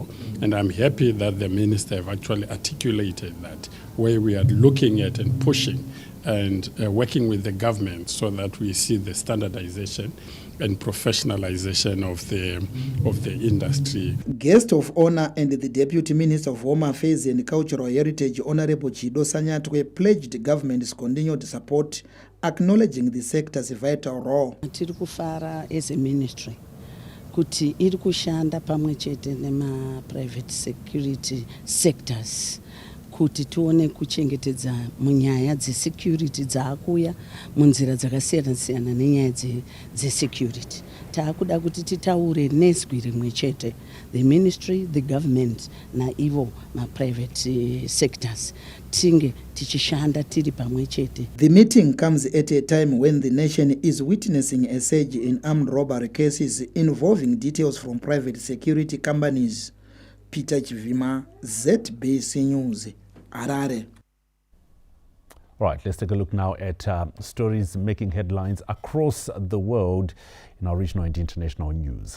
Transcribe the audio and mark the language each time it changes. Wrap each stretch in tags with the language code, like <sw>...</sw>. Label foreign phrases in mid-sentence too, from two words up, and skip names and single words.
<en>And I'm happy that the minister have actually articulated that, where we are looking at and pushing and working with the government so that we see the standardization and professionalization of the industry. Guest of honor and the Deputy Minister of Home Affairs and Cultural Heritage, Honorable Chido Sanyatwe, pledged government's continued support, acknowledging the sector's vital role.</en> <sn>Tiri kufara</sn> <en>as a ministry</en> <sn>kuti iri kushanda pamwe chete nema private security sectors kuti tione kuchengetedza munyaya dzesecurity dzaakuya munzira dzakasiyana-siyana nenyaya dzesecurity. Taakuda kuti titaure nezwi rimwe chete,</sn> <en>the ministry, the government</en> <sn>na ivo ma-private sectors tinge tichishanda tiri pamwe chete.</sn> <en>The meeting comes at a time when the nation is witnessing a surge in armed robbery cases involving details from private security companies. Peter Chivima, ZBC News, Harare. Right, let's take a look now at stories making headlines across the world in our regional and international news.</en>